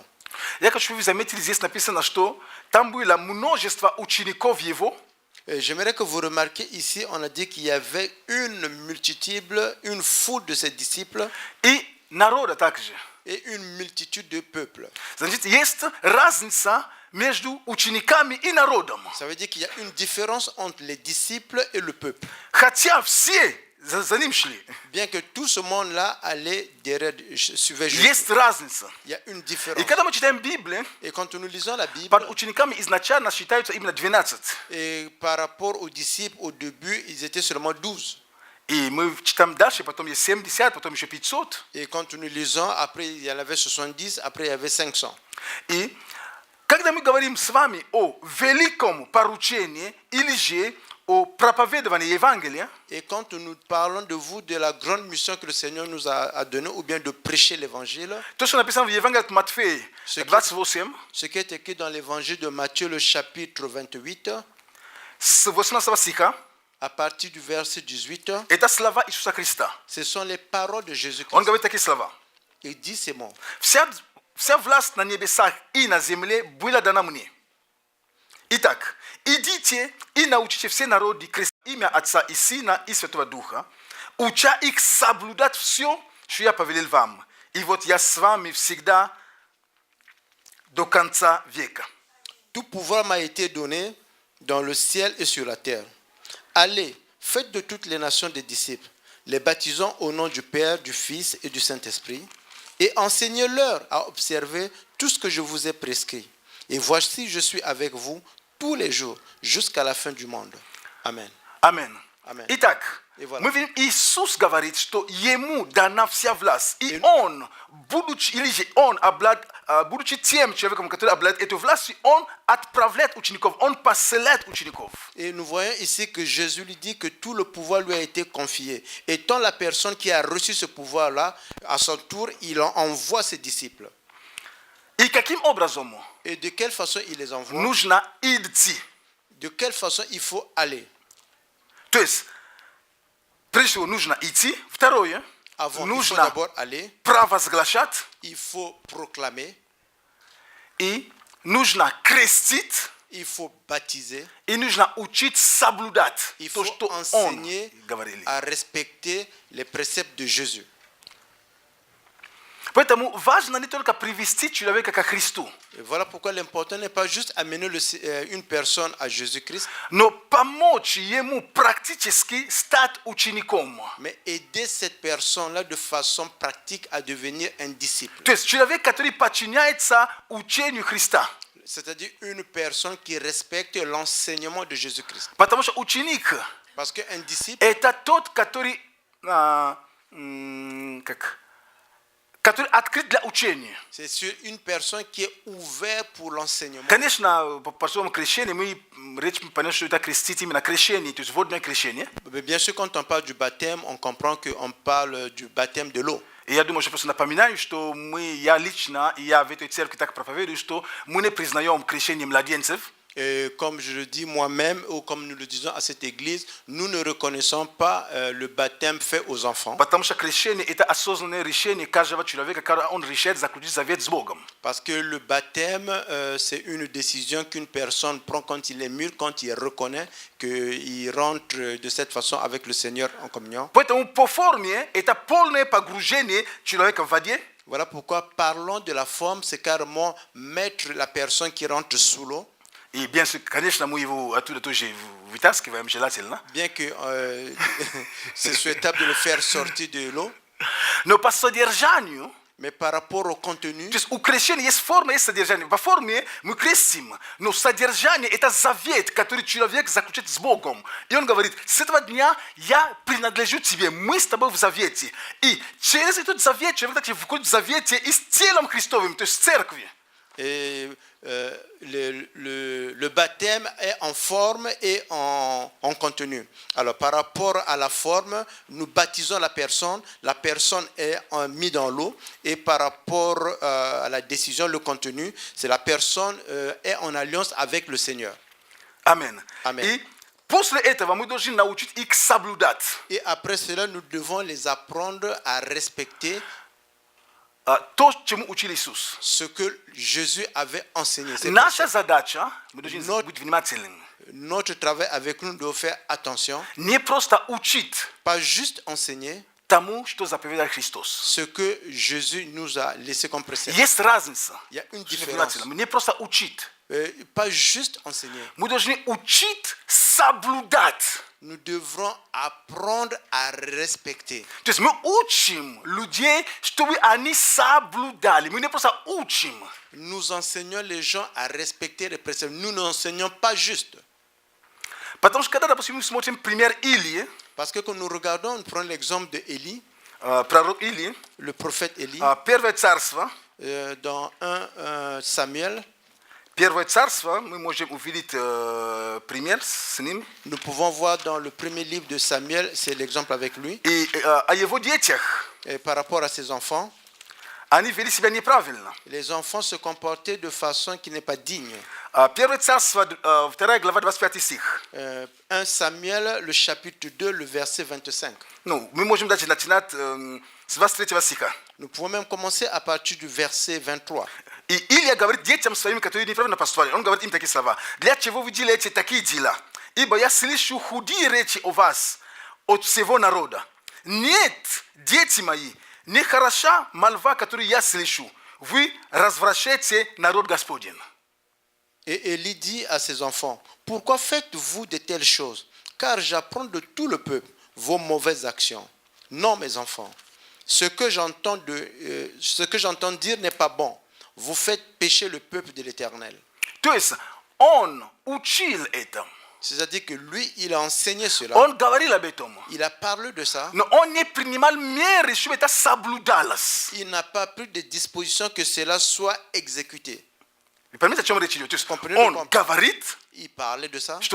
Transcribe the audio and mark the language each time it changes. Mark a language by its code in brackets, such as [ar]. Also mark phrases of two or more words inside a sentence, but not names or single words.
[ru] Я хочу ви заметили, здесь написано, что там было множество учеников его, [fr] J'aimerais que vous remarquiez ici, on a dit qu'il y avait une multitude, une foule de ses disciples [ru] и народа также. [fr] et une multitude de peuples. [ru] Значит, есть разница между учениками и народом. [fr] Ça veut dire qu'il y a une différence entre les disciples et le peuple. [ru] Хотя все за ним шли. [fr] Bien que tout ce monde-là allait derrière, suivait Jésus. [ru] Есть разница. [fr] Il y a une [ru] И [fr] différence. [ru] когда мы читаем Библию, [fr] Et quand nous lisons la Bible, [ru] под учениками изначально считаются именно 12. [fr] et par rapport aux disciples, au début, ils étaient seulement 12. [ru] И мы читаем дальше, потом есть 70, потом еще 500. [fr] Et quand nous lisons, après il y en avait 70, après il y avait 500. [ru] И когда мы говорим с вами о великом поручении или же о проповедовании Евангелия, [fr] Et quand nous parlons de vous, de la grande mission que le Seigneur nous a donnée, ou bien de prêcher l'évangile, [ru] то, что написано в Евангелии от Матфея 28, [fr] ce qui est écrit dans l'évangile de Matthieu, le chapitre 28, [ru] с 18 стиха, [fr] à partir du verset 18, [ru] это слова Иисуса Христа. [fr] ce sont les paroles de [ru] Он [fr] Jésus-Christ. [ru] говорит такие слова. [fr] Il dit ces mots. [ru] Вся власть на небесах и на земле была дана мне. Итак, идите и научите все народы крестить имя Отца и Сына и Святого Духа, уча их соблюдать все, что я повелел вам. И вот я с вами всегда до конца века. [fr] Tout pouvoir m'a été donné dans le ciel et sur la terre. Allez, faites de toutes les nations des disciples, les baptisant au nom du Père, du Fils et du Saint-Esprit, et enseignez-leur à observer tout ce que je vous ai prescrit. Et voici, je suis avec vous tous les jours, jusqu'à la fin du monde. Amen. [ru] Амин. [fr] Amen. [ru] Итак, [fr] И voilà. [ru] мы видим, Иисус говорит, что Ему дана вся власть. И Он, будучи, или же Он, будучи тем человеком, который обладает этой властью, Он отправляет учеников, Он посылает учеников. [fr] Et nous voyons ici que Jésus lui dit que tout le pouvoir lui a été confié. Étant la personne qui a reçu ce pouvoir-là, à son tour, il en envoie ses disciples. [ru] И каким образом [fr] Et de quelle façon il les envoie? [ru] нужно идти? [fr] De quelle façon il faut aller? [ru] То есть, прежде всего, нужно идти. Второе, [fr] Avant, il faut [ru] нужно [fr] d'abord aller, [ru] провозглашать. [fr] il faut proclamer, [ru] И нужно крестить. [fr] il faut baptiser, [ru] И нужно учить соблюдать [fr] il [ru] то, [fr] faut [ru] что Он [fr] enseigner [ru] говорил. [fr] à respecter les préceptes de Jésus. [ru] Поэтому важно не только привести человека ко Христу, [fr] Et voilà pourquoi l'important n'est pas juste amener une personne à Jésus-Christ, [ru] но помочь ему практически стать учеником. [fr] mais aider cette personne-là de façon pratique à devenir un disciple. [ru] То есть человек, который подчиняется учению Христа. [fr] C'est-à-dire une personne qui respecte l'enseignement de Jésus-Christ. [ru] Потому что ученик [fr] Parce qu'un disciple, [ru] это тот, который который открыт для учения. [fr] c'est sur une personne qui est ouverte pour l'enseignement. [ru] Конечно, по своему крещению мы речь понятно, что это крестить именно крещение, то есть водное крещение. [fr] Mais bien sûr, quand on parle du baptême, on comprend qu'on parle du baptême de l'eau. [ru] И я думаю, что просто напоминаю, что я лично, и я в этой церкви так проповедую, что мы не признаем крещение младенцев. [fr] Et comme je le dis moi-même, ou comme nous le disons à cette église, nous ne reconnaissons pas le baptême fait aux enfants. [ru] Потому что крещение это осознанное решение каждого человека, когда он решает заключить завет с Богом. [fr] Parce que le baptême, c'est une décision qu'une personne prend quand il est mûr, quand il reconnaît qu'il rentre de cette façon avec le Seigneur en communion. [ru] Поэтому по форме это полное погружение человека в воде. [fr] Voilà pourquoi parlons de la forme, c'est carrément mettre la personne qui rentre sous l'eau. И, bien sûr, [ru] конечно, мы его оттуда тоже вытаскиваем желательно. [fr] Bien que c'est souhaitable de le faire sortir de l'eau, [ru] Но по содержанию, [fr] mais par rapport au contenu, [ru] то есть у крещения есть форма, есть содержание. По форме мы крестим, но содержание это завет, который человек заключает с Богом. И он говорит, с этого дня я принадлежу тебе, мы с тобой в завете. И через этот завет человек также входит в завете и с телом Христовым, то есть в церкви. [fr] et le baptême est en forme et en contenu. Alors, par rapport à la forme, nous baptisons la personne est mise dans l'eau, et par rapport à la décision, le contenu, c'est la personne est en alliance avec le Seigneur. Amen. Amen. [ru] И после этого мы должны научить их соблюдать [fr] Et après cela, nous devons les apprendre à respecter [ru] то, чему учил Иисус. [fr] ce que Jésus avait enseigné. C'est [ru] Наша задача, мы должны Но- быть внимательными, [fr] notre travail avec nous doit faire attention, [ru] не просто учить [fr] pas juste enseigner [ru] тому, что заповедал Христос. [fr] ce que Jésus nous a laissé comme précepte. [ru] Есть разница. [fr] Il y a une [ru] Очень [fr] différence. [ru] внимательно. Не просто учить. [fr] Pas juste enseigner. [ru] Мы должны учить соблюдать. [fr] Nous devrons apprendre à respecter. [ru] То есть мы учим людей, чтобы они соблюдали. Мы не просто учим. [fr] Nous enseignons les gens à respecter les préceptes. Nous n'enseignons pas juste. [ru] Потому что когда, допустим, мы смотрим пример Илии, [fr] Parce que quand nous regardons, nous prenons l'exemple de Élie, [ru] пророк Илии, [fr] le prophète Élie, [ru] Первое царство, [fr] dans 1 Samuel, [ru] Первое царство, мы можем увидеть пример с ним. [fr] nous pouvons voir dans le premier livre de Samuel, c'est l'exemple avec lui, [ru] И о его детях, [fr] et par rapport à ses enfants. [ru] они вели себя неправильно. [fr] Les enfants se comportaient de façon qui n'est pas digne. [ru] Первое царство, 2 глава, 25 стих. [fr] 1 Samuel, le chapitre 2, le verset 25. [ru] Ну, мы можем даже начинать с 23 стиха. [fr] Nous pouvons même commencer à partir du verset 23. [ru] И Илия говорит детям своим, которые неправильно поступали, он говорит им такие слова. Для чего вы делаете такие дела? Ибо я слышу худые речи о вас, от всего народа. Нет, дети мои, нехороша молва, которую я слышу. Вы развращаете народ Господень. [fr] Et Élie dit à ses enfants, pourquoi faites-vous de telles choses? Car j'apprends de tout le peuple vos mauvaises actions. Non, mes enfants, ce que j'entends dire n'est pas bon. Vous faites pécher le peuple de l'Éternel. [ru] То есть он учил это. [fr] C'est-à-dire que lui, il a enseigné cela. [ru] Он говорил об этом. [fr] Il a parlé de ça. [ru] Но он не принимал меры, чтобы это соблюдалось. [fr] Il n'a pas pris de disposition que cela soit exécuté. [ru] Вы понимаете, о чем речь идет? То есть [fr] Comprenez [ru] он [fr] le [ru] говорит, [fr] Il parlait de ça.